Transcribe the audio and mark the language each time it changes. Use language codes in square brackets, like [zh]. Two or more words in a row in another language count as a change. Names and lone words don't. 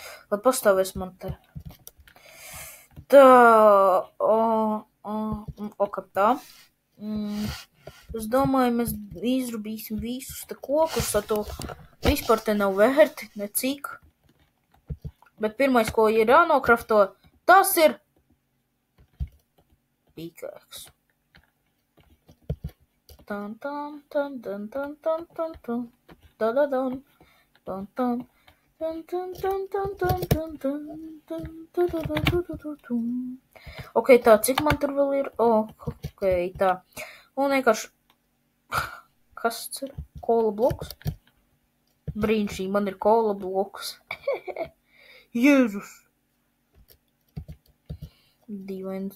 [lv] Lai pastāvēs man te. Tā, ok, tā. Es domāju, mēs izrubīsim visus te kokus, ar to vispār te nav vērti, necik. Bet pirmais, ko ir jānokrafto, tas ir pīkēks. Tan tan tan tan tan tan tan tan da da dan tan tan tan tan tan tan tan tan tan tan. Ok, tā, cik man tur vēl ir? Ok, tā. Un vienkārši, kas tas ir? Kola bloks? Brīnišķīgi, man ir kola bloks. Jēzus. Dīvains.